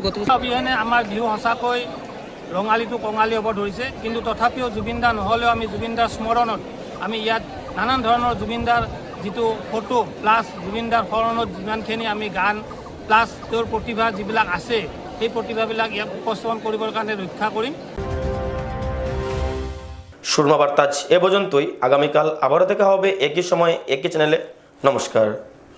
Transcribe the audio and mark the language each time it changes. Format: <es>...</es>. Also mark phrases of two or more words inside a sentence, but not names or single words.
<as>অবিহনে আমাৰ বিহু সঁচাকৈ ৰঙালীটো কঙালী হ'ব ধৰিছে। কিন্তু তথাপিও জুবিনদাৰ নহ'লেও আমি জুবিনদাৰ স্মৰণত আমি ইয়াত নানান ধৰণৰ জুবিনদাৰ যিটো</as> <en>photo plus</en> <as>জুবিনদাৰ স্মৰণত যিমানখিনি আমি গান প্লাছ তেওঁৰ প্ৰতিভা যিবিলাক আছে, সেই প্ৰতিভাবিলাক ইয়াক উপস্থাপন কৰিবৰ কাৰণে ৰক্ষা কৰিম।</as> <bn>সুরমা বার্তাজ এ পর্যন্তই। আগামীকাল আবারও দেখা হবে একই সময়ে একই চ্যানেলে। নমস্কার।</bn>